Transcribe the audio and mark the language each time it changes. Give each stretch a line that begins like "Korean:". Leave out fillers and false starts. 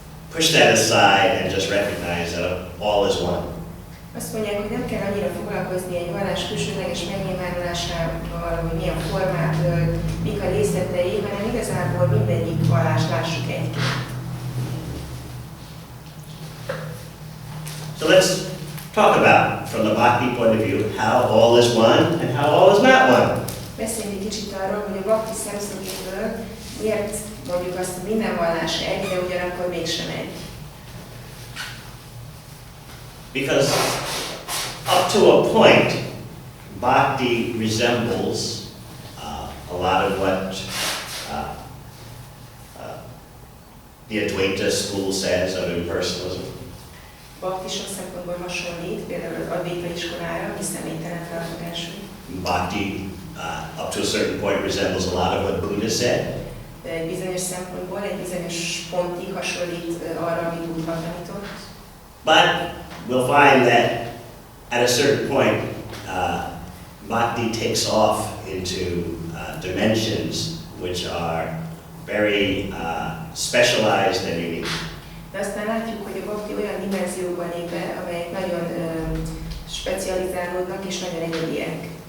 English: Push that aside and just recognize that all is one.
Hungarian: Azt mondják, hogy nem kell annyira foglalkozni egy vallás külsőleges megnyilvánulásával, hogy milyen formát ölt, mik a részletei, hanem igazából mindegyik vallást lássuk egyként.
English: So let's talk about, from the Bhakti point of view, how all is one and how all is not one.
Hungarian: Beszéljünk egy kicsit arról, hogy a Bhakti szemszögéből miért mondjuk azt, hogy minden vallás egy, de ugyanakkor mégsem egy.
English: Because up to a point, Bhakti resembles a lot of what the Advaita school says of impersonalism.
Hungarian: Bhakti sok szempontból hasonlít, például az Advaita iskolára, ami személytelen felfogású.
English: Bhakti, up to a certain point, resembles a lot of what Buddha said.
Hungarian: De egy bizonyos szempontból, egy bizonyos pontig hasonlít arra, amit Buddha tanított.
English: But we'll find that at a certain point, Bhakti takes off into dimensions which are very specialized and unique.
Hungarian: De aztán látjuk, hogy a Bhakti olyan dimenzióban lép be, amelyek nagyon specializálódnak és nagyon egyediek.